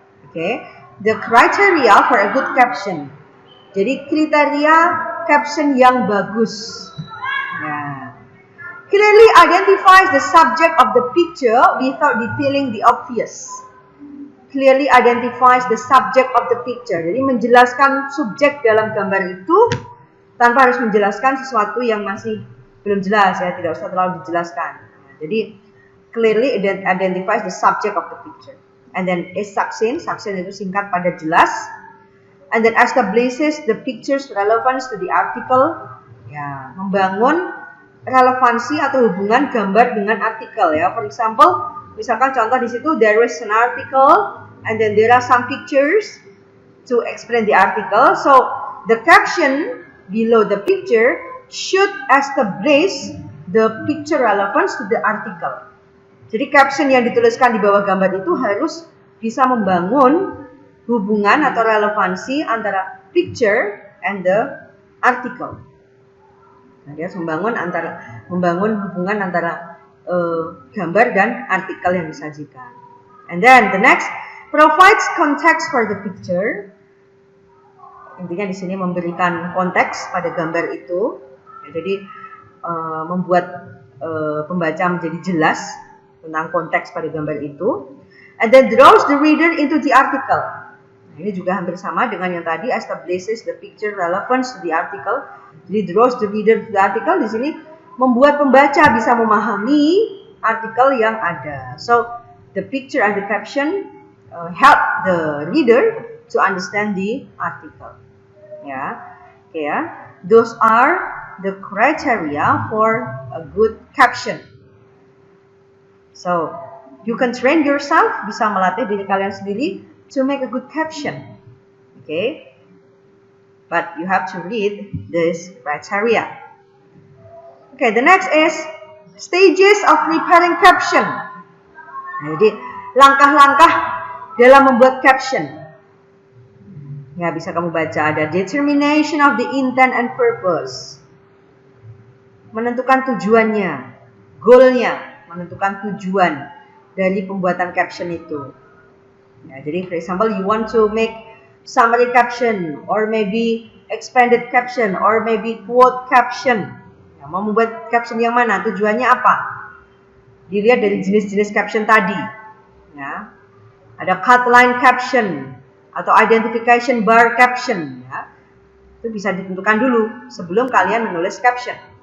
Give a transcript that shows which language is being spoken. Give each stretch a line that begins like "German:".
English: Okay, the criteria for a good caption.
Indonesian: Jadi kriteria caption yang bagus.
English: Nah, clearly identifies the subject of the picture without detailing the obvious. Clearly identifies the subject of the picture.
Indonesian: Jadi menjelaskan subjek dalam gambar itu tanpa harus menjelaskan sesuatu yang masih belum jelas, ya, tidak usah terlalu dijelaskan.
English: Jadi clearly identifies the subject of the picture. And then is succinct
Indonesian: itu singkat pada jelas.
English: And then establishes the picture's relevance to the article.
Indonesian: Ya, membangun relevansi atau hubungan gambar dengan artikel, ya.
English: For example,
Indonesian: misalkan contoh di situ
English: there is an article and then there are some pictures to explain the article. So the caption below the picture should establish the picture relevance to the article.
Indonesian: Jadi caption yang dituliskan di bawah gambar itu harus bisa membangun hubungan atau relevansi antara
English: picture and the article.
Indonesian: Nah, dia harus membangun hubungan antara gambar dan artikel yang disajikan.
English: And then the next provides context for the picture.
Indonesian: Intinya di sini memberikan konteks pada gambar itu. Ya, jadi membuat pembaca menjadi jelas tentang konteks pada gambar itu.
English: And then draws the reader into the article.
Indonesian: Nah, ini juga hampir sama dengan yang tadi,
English: establishes the picture relevance to the article.
Indonesian: Jadi
English: draws the reader to the article
Indonesian: di sini membuat pembaca bisa memahami artikel yang ada.
English: So the picture and the caption help the reader to understand the article.
Indonesian: Ya, oke ya.
English: Those are the criteria for a good caption. So You can train yourself,
Indonesian: bisa melatih diri kalian sendiri
English: to make a good caption. Okay? But you have to read this criteria. Okay, the next is stages of preparing caption.
Indonesian: Nah, jadi langkah-langkah dalam membuat caption. Ya, bisa kamu baca, ada
English: determination of the intent and purpose.
Indonesian: Menentukan tujuannya, goalnya, menentukan tujuan dari pembuatan caption itu.
English: Ya, jadi for example, you want to make summary caption, or maybe expanded caption, or maybe quote caption.
Indonesian: Ya, mau membuat caption yang mana? Tujuannya apa? Dilihat dari jenis-jenis caption tadi. Ya, ada cutline caption atau identification bar caption. Ya, itu bisa ditentukan dulu sebelum kalian menulis caption.